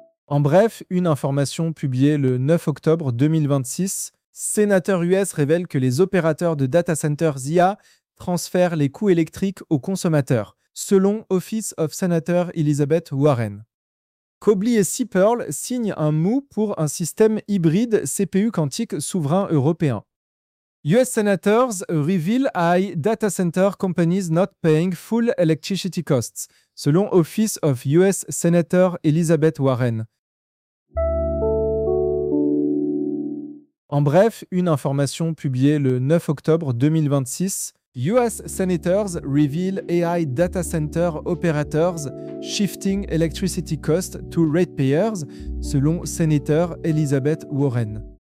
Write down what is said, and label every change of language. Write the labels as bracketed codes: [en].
[fr] En bref, une information publiée le 9 octobre 2026, sénateur US révèle que les opérateurs de data centers IA transfèrent les coûts électriques aux consommateurs, selon Office of Senator Elizabeth Warren. Cobly et Seapearl signent un MOU pour un système hybride CPU quantique souverain européen. [en] US senators reveal AI data center companies not paying full electricity costs, selon Office of US Senator Elizabeth Warren. [fr] En bref, une information publiée le 9 octobre 2026. [en] US senators reveal AI data center operators shifting electricity costs to ratepayers, selon sénateur Elizabeth Warren.